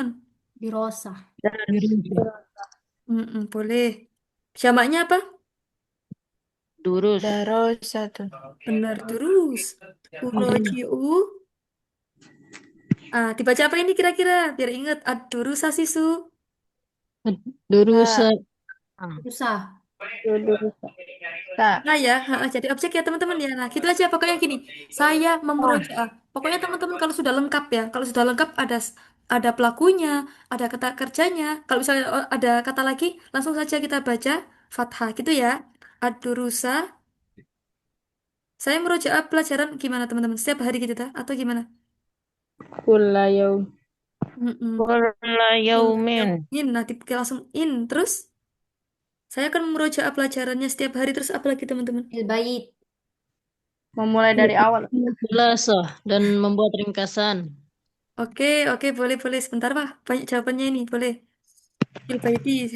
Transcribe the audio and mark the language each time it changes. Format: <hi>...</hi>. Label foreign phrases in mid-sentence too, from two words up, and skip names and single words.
<id>Dirosa. Dirasa. Boleh. Jamaknya apa? Durus. Darosatu. Benar, terus. Uroji'u. Ah, dibaca apa ini kira-kira? Biar ingat. Ad-durusa sisu. Durusa. Sa. Rusa. Durus. Sa. Nah ya, jadi objek ya teman-teman ya. Nah, gitu aja pokoknya gini. Saya Oh. memurojaah. Pokoknya teman-teman kalau sudah lengkap ya, kalau sudah lengkap ada pelakunya, ada kata kerjanya. Kalau misalnya ada kata lagi, langsung saja kita baca fathah gitu ya. Ad-durusa. Saya merujaah pelajaran gimana teman-teman? Setiap hari gitu ta? Atau gimana?</id> <ar>كل يوم. Mm-mm. كل يومٍ.</ar> <id>In, nah langsung in. Terus saya akan merujaah pelajarannya setiap hari. Terus apa lagi teman-teman? Il-bait. Memulai dari awal. Jelasa dan membuat ringkasan. Oke, oke, boleh, boleh. Sebentar, Pak. Banyak jawabannya ini, boleh. Ilbaiti.</id>